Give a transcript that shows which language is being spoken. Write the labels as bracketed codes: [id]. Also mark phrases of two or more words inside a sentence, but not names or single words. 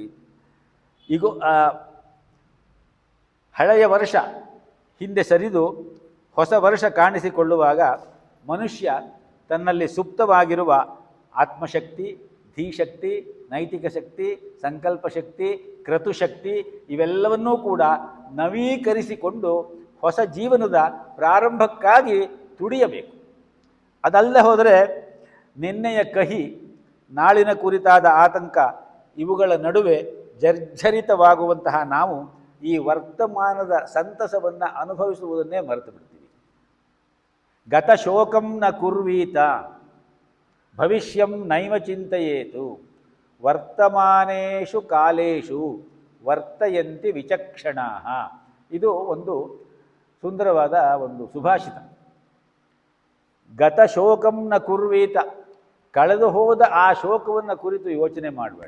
[kn] ಈಗ ಹಳೆಯ ವರ್ಷ ಹಿಂದೆ ಸರಿದು ಹೊಸ ವರ್ಷ ಕಾಣಿಸಿಕೊಳ್ಳುವಾಗ ಮನುಷ್ಯ ತನ್ನಲ್ಲಿ ಸುಪ್ತವಾಗಿರುವ ಆತ್ಮಶಕ್ತಿ, ಧೀಶಕ್ತಿ, ನೈತಿಕ ಶಕ್ತಿ, ಸಂಕಲ್ಪ ಶಕ್ತಿ, ಕ್ರತುಶಕ್ತಿ ಇವೆಲ್ಲವನ್ನೂ ಕೂಡ ನವೀಕರಿಸಿಕೊಂಡು ಹೊಸ ಜೀವನದ ಪ್ರಾರಂಭಕ್ಕಾಗಿ ತುಡಿಯಬೇಕು. ಅದಲ್ಲದೆ ಹೋದರೆ ನಿನ್ನೆಯ ಕಹಿ, ನಾಳಿನ ಕುರಿತಾದ ಆತಂಕ ಇವುಗಳ ನಡುವೆ ಜರ್ಜರಿತವಾಗುವಂತಹ ನಾವು ಈ ವರ್ತಮಾನದ ಸಂತಸವನ್ನು ಅನುಭವಿಸುವುದನ್ನೇ ಮರೆತು ಬಿಡ್ತೀವಿ. [sa] ಗತ ಶೋಕಂ ನ ಕುರ್ವೀತ ಭವಿಷ್ಯಂ ನೈವ ಚಿಂತೆಯೇತು ವರ್ತಮಾನೇಷು ಕಾಲೇಷು ವರ್ತಯಂತಿ ವಿಚಕ್ಷಣಾಃ. [kn] ಇದು ಒಂದು ಸುಂದರವಾದ ಒಂದು ಸುಭಾಷಿತ. [sa] ಗತ ಶೋಕಂ ನ ಕುರ್ವೀತ, [kn] ಕಳೆದು ಹೋದ ಆ ಶೋಕವನ್ನು ಕುರಿತು ಯೋಚನೆ ಮಾಡಬೇಡ.